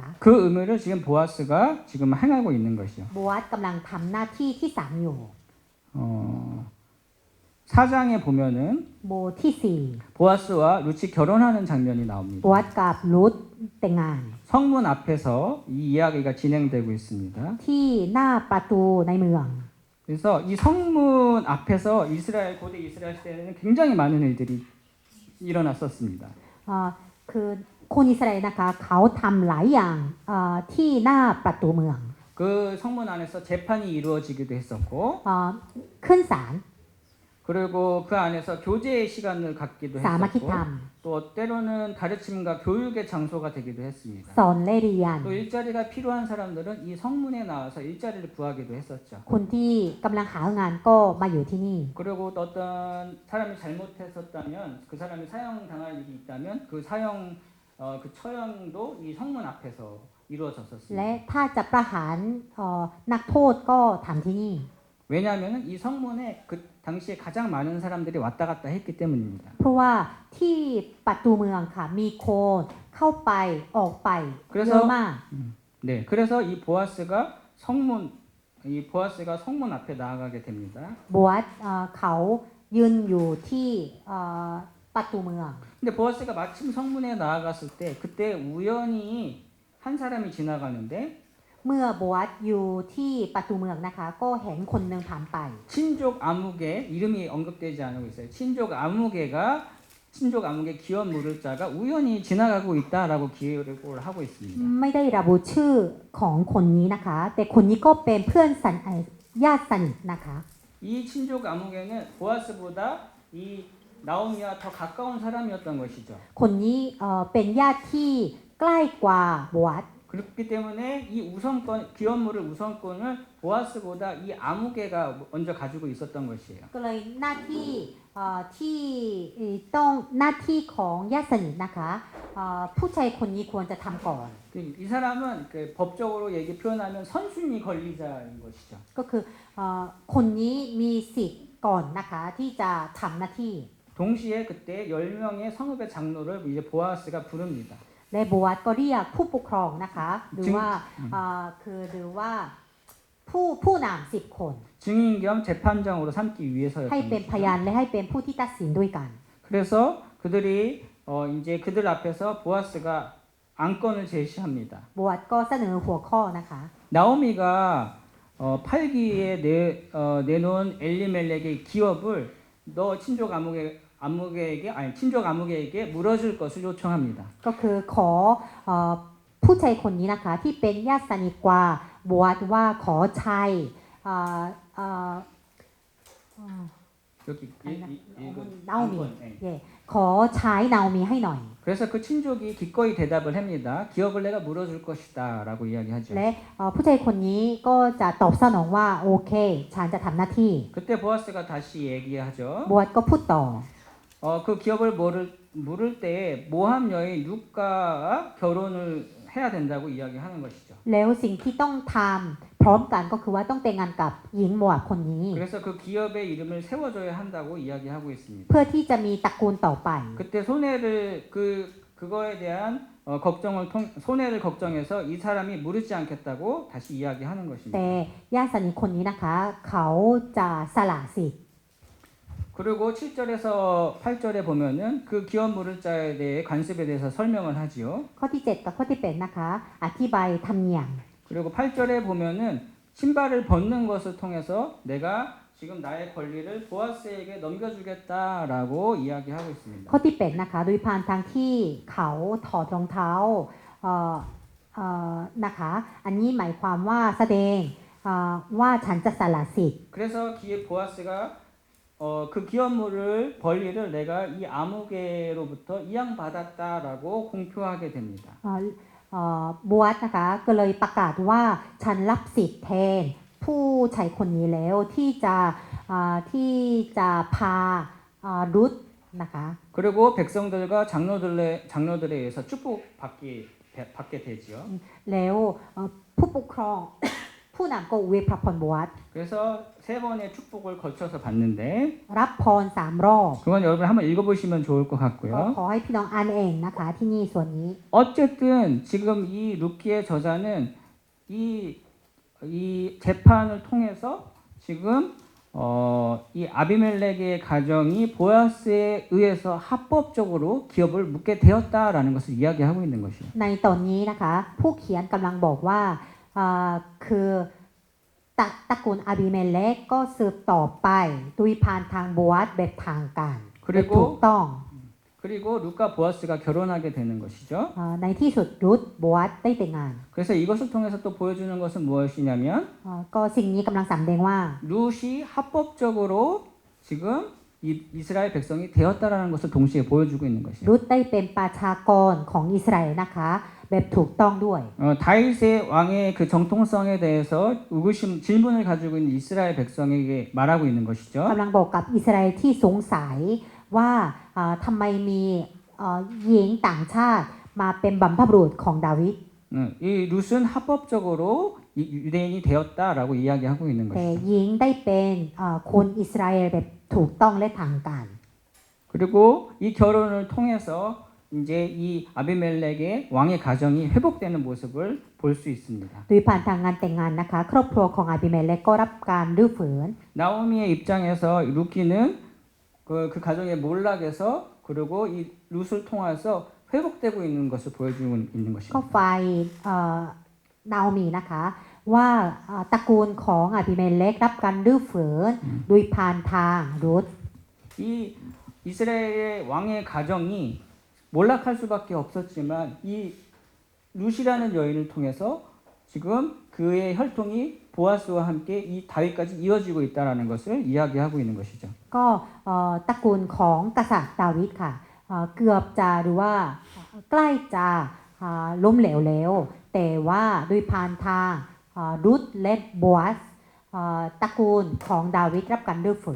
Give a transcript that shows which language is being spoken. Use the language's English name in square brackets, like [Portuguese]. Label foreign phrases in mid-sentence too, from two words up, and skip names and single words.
[Korean] 그 의무를 지금 보아스가 지금 행하고 있는 것이요. [Thai] โบวัสกำลังทำหน้าที่ที่สามอยู่ [Korean] 4장에 보면은 [Thai] โบที่สี่ [Korean] 보아스와 루치 결혼하는 장면이 [Thai] โบ [Korean] 나옵니다. [Thai] วัสกับรุธแต่งงาน [Korean] 성문 앞에서 이 이야기가 진행되고 있습니다. [Thai] ที่หน้าประตูในเมือง [Korean] 그래서 이 성문 앞에서 고대 이스라엘 시대에는 굉장히 많은 일들이 일어났었습니다. [Thai] คือคนอิสราเอลนะคะเขาทำหลายอย่างที่หน้าประตูเมือง [Korean] 그 성문 안에서 재판이 이루어지기도 했었고 [Thai] ขึ้นศาล [Korean] 그리고 그 안에서 교제의 시간을 갖기도 [Thai] สามัคคีธรรม [Korean] 했었고 또 때로는 가르침과 교육의 장소가 되기도 했습니다. [Thai] สอนและเรียน [Korean] 또 일자리가 필요한 사람들은 이 성문에 나와서 일자리를 구하기도 했었죠. [Thai] คนที่กำลังหางานก็มาอยู่ที่นี่ [Korean] 그리고 또 어떤 사람이 잘못했었다면 그 사람이 사형당할 일이 있다면 그 그 처형도 이 성문 앞에서 [Thai] และ [Korean] 이루어졌었습니다. [Thai] ถ้าจะประหารนักโทษก็ทำที่นี่ [Korean] 왜냐하면 이 성문에 그 당시에 가장 많은 사람들이 왔다 갔다 했기 때문입니다. [Thai] เพราะว่าที่ประตูเมืองค่ะมีคนเข้าไปออกไปเยอะมาก [Korean] 네, 그래서 이 보아스가 성문 앞에 나아가게 됩니다. [Thai] โบวัสเขายืนอยู่ที่ประตูเมือง [Korean] 근데 보아스가 마침 성문에 나아갔을 때 그때 우연히 한 사람이 지나가는데 [Thai] เมื่อโบวัสอยู่ที่ประตูเมืองนะคะก็เห็นคนหนึ่งผ่านไป [Korean] 친족 아무개 이름이 언급되지 않고 있어요. 친족 아무개 기업 무르자가 우연히 지나가고 있다라고 기록을 하고 있습니다. [Thai] ไม่ได้ระบุชื่อของคนนี้นะคะ แต่คนนี้ก็เป็นเพื่อนญาติสนิทนะคะ [Korean] 이 친족 아무개는 보아스보다 이 나오미와 더 가까운 사람이었던 것이죠. [Thai] คนนี้เป็นญาติที่ใกล้กว่าโบวัส [Korean] 그렇기 때문에 이 기업물을 우선권을 보아스보다 이 아무개가 먼저 가지고 있었던 것이에요. [Thai] ก็เลยหน้าที่ที่ต้องหน้าที่ของญาติสนิทนะคะผู้ชายคนนี้ควรจะทำก่อน [Korean] 이 사람은 법적으로 표현하면 선순위 권리자인 것이죠. [Thai] ก็คือคนนี้มีสิทธิ์ก่อนนะคะที่จะทำหน้าที่ [Korean] 동시에 그때 10명의 성읍의 장로를 이제 보아스가 부릅니다. [Thai] และโบวัสก็เรียกผู้ปกครองนะคะหรือว่าผู้นำ10 คน [Korean] 증인 겸 재판장으로 삼기 [Thai] ให้ [Korean] 위해서였던 [Thai] เป็นพ [Korean] 것이죠. [Thai] ยานและให้เป็นผู้ที่ตัดสินด้วยกัน [Korean] 그래서 그들이 이제 그들 앞에서 보아스가 안건을 제시합니다. [Thai] บวชก็เสนอหัวข้อนะคะ [Korean] 나오미가 팔기에 내놓은 엘리멜렉의 기업을 너 친족 아무개에게 물어줄 것을 요청합니다. [Thai] ก็คือขอผู้ชายคนนี้นะคะที่เป็นญาติสนิทกว่าบวชว่าขอใช้เอ่อเอ่อ [Korean] 여기 나오미. 안건, 예. [Thai] เย่ขอใช้นาโอมิให้หน่อย [Korean] 그래서 그 친족이 기꺼이 대답을 합니다. 기업을 내가 물어줄 것이다라고 이야기하죠. [Thai] และผู้ชายคนนี้ก็จะตอบสนองว่าโอเคฉันจะทำหน้าที่ [Korean] 그때 보아스가 다시 얘기하죠. [Thai] บวชก็พูดต่อ [Korean] 그 기업을 물을 때 모함 여인 룻과 결혼을 해야 된다고 이야기하는 것이죠. [Thai] แล้วสิ่งที่ต้องทำพร้อมกันก็คือว่าต้องแต่งงานกับหญิงโมอาบคนนี้ [Korean] 그래서 그 기업의 이름을 세워줘야 한다고 이야기하고 있습니다. [Thai] เพื่อที่จะมีตระกูลต่อไป [Korean] 그때 그거에 대한 손해를 걱정해서 이 사람이 물지 않겠다고 다시 이야기하는 [Thai] แต่ [Korean] 것입니다. [Thai] ญาติสนิทคนนี้นะคะ เขาจะสละสิทธิ์ [Korean] 그리고 7절에서 8절에 보면은 그 기업 물을 자에 대해 관습에 대해서 설명을 하지요. [Thai] ข้อที่ 7 กับข้อที่ 8 นะคะ อธิบายธรรมเนียม [Korean] 그리고 8절에 보면은 신발을 벗는 것을 통해서 내가 지금 나의 권리를 보아스에게 넘겨주겠다라고 이야기하고 있습니다. [Thai] ข้อที่ 8 นะคะ โดยผ่านทางที่เขาถอดรองเท้านะคะ อันนี้หมายความว่าแสดงว่าฉันจะสละสิทธิ์ [Korean] 그래서 보아스가 그 기업물을 권리를 내가 이 아무개로부터 이양받았다라고 공표하게 됩니다. [Thai] บวชนะคะก็เลยประกาศว่าฉันรับสิทธิ์แทนผู้ชายคนนี้แล้วที่จะพารุธนะคะ [Korean] 그리고 백성들과 장로들에 의해서 축복받게 되지요. [Thai] แล้วผู้ปกครอง ผู้นำก็อวยพระพรบวช [Korean] 그래서 세 번의 축복을 거쳐서 받는데 [Thai] รับพร3 รอบ [Korean] 그건 여러분 한번 읽어보시면 좋을 것 [Thai] ก็ [Korean] 같고요. [Thai] ขอให้พี่น้องอ่านเองนะคะที่นี่ส่วนนี้ [Korean] 어쨌든 지금 이 루키의 저자는 이 재판을 통해서 지금 이 아비멜렉의 가정이 보아스에 의해서 합법적으로 기업을 묻게 되었다라는 것을 이야기하고 있는 것이에요. [Thai] ในตอนนี้นะคะผู้เขียนกำลังบอกว่าคือตระกูลอาบิเมเลกก็สืบต่อไปโดยผ่านทางบวชแบบทางการแบบถูกต้อง [Korean] 그리고 룻과 보아스가 결혼하게 되는 것이죠. [Thai] ในที่สุดรุธบวชได้แต่งงาน [Korean] 그래서 이것을 통해서 또 보여주는 것은 무엇이냐면 [Thai] ก็สิ่งนี้กำลังสำแดงว่า [Korean] 룻이 합법적으로 지금 이스라엘 백성이 되었다라는 것을 동시에 보여주고 있는 것이에요. [Thai] รุธได้เป็นประชากรของอิสราเอลนะคะแบบถูกต้องด้วย [Korean] 다윗의 왕의 그 정통성에 대해서 질문을 가지고 있는 이스라엘 백성에게 말하고 있는 것이죠. [Thai] กำลังบอกกับอิสราเอลที่สงสัยว่าทำไมมีหญิงต่างชาติมาเป็นบัมพบุรุษของดาวิด [Korean] 이 룻은 합법적으로 유대인이 되었다라고 이야기하고 있는 [Thai] แต่ [Korean] 것이죠. [Thai] หญิงได้เป็นคนอิสราเอลแบบถูกต้องและทางการ [Korean] 그리고 이 결혼을 통해서 이제 이 아비멜렉의 왕의 가정이 회복되는 모습을 볼 수 있습니다. [Thai] โดยผ่านทางงานแต่งงานนะคะครอบครัวของอาบิเมเลกก็รับการรื้อฟื้น [Korean] 나오미의 입장에서 루키는 그 가정의 몰락에서 그리고 이 룻을 통해서 회복되고 있는 것을 보여주고 있는 [Thai] ก็ [Korean] 것입니다. [Thai] ไฟนาโอมีนะคะว่าตระกูลของอาบิเมเลกรับการรื้อฟื้นโดยผ่านทางรุธ [Korean] 이 이스라엘의 왕의 가정이 몰락할 수밖에 없었지만 이 룻이라는 여인을 통해서 지금 그의 혈통이 보아스와 함께 이 다윗까지 이어지고 있다라는 것을 이야기하고 있는 것이죠. [Thai] ก็ตระกูลของกษัตริย์ดาวิดค่ะเกือบจะหรือว่าใกล้จะล้มเหลวแล้วแต่ว่าโดยผ่านทางรุธและโบอัสตระกูลของดาวิดรับการรื้อฟื้น